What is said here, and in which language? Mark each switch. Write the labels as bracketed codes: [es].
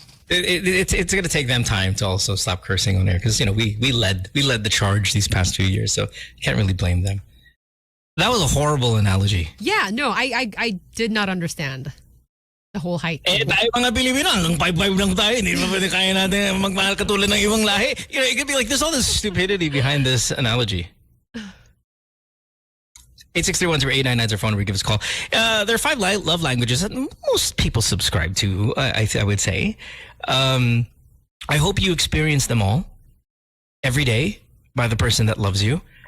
[en] It's going to take them time to also stop cursing on air because we led the charge these past 2 years, so can't really blame them. That was a horrible analogy. Yeah, no, I did not understand the whole height. [tl] Tayo mga Pilipino, hanggang 5'5" lang tayo. Hindi ba pwede kaya natin magmahal katulad ng ibang lahi? [en] It could be like there's all this stupidity behind this analogy. 863-10899 is our phone number. Give us a call. There are 5 love languages that most people subscribe to, I would say. I hope you experience them all every day by the person that loves you.